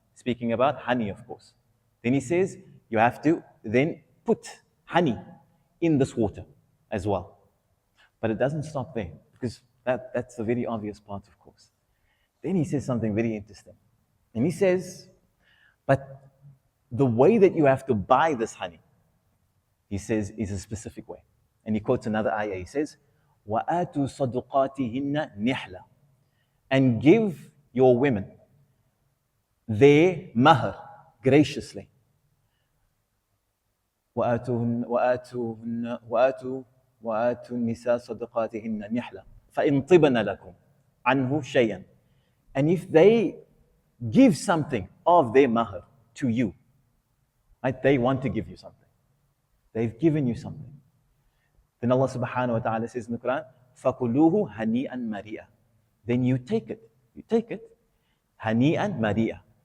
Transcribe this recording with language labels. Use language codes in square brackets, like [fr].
[en] Speaking about honey, of course. Then he says, you have to then put honey in this water as well. But it doesn't stop there, because that's a very obvious part, of course. Then he says something very interesting. And he says, but the way that you have to buy this honey, he says, is a specific way. And he quotes another ayah. He says, [ar] وَآتُوا صَدُقَاتِهِنَّ نِحْلًا. [en] And give your women their mahr graciously. [ar] وآتوا النساء صدقاتهن نحلًا فإن طبن لكم عنه شيئًا. [en] And if they give something of their mahr to you, right? They want to give you something. They've given you something. Then Allah subhanahu wa ta'ala says in the Quran, [ar] فَكُلُوهُ هَنِيئًا مَرِيئًا. [en] Then you take it. [ar] هَنِيئًا مَرِيئًا.